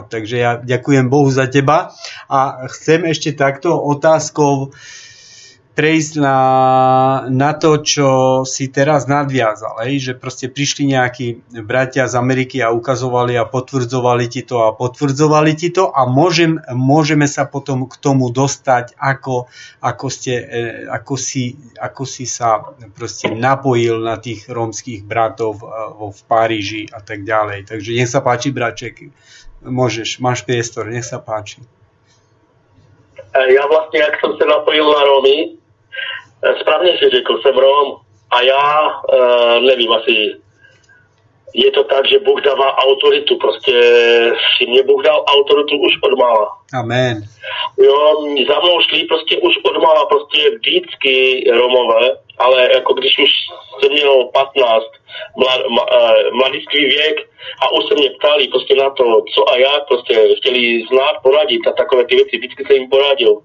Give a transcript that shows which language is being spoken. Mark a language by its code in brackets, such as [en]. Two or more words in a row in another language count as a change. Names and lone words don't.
[sk] Takže ja ďakujem Bohu za teba a chcem ešte takto otázkou prejsť na to, čo si teraz nadviazal, že proste prišli nejakí bratia z Ameriky a ukazovali a potvrdzovali ti to a môžeme sa potom k tomu dostať, ako si sa proste napojil na tých rómskych bratov v Paríži a tak ďalej. Takže nech sa páči, braček, máš priestor, nech sa páči. Ja vlastne, jak som sa napojil na Rómy, správne si [cs] řekl, jsem Róm a já nevím, asi je to tak, že Bůh dává autoritu. Prostě si mě Bůh dal autoritu už od mála. Amen. Jo, za mnou šli prostě už od mála prostě vždycky Romové, ale jako když už jsem měl 15, mladistvý věk a už se mě ptali prostě na to, co a jak, prostě chtěli znát, poradit a takové ty věci, vždycky jsem jim poradil.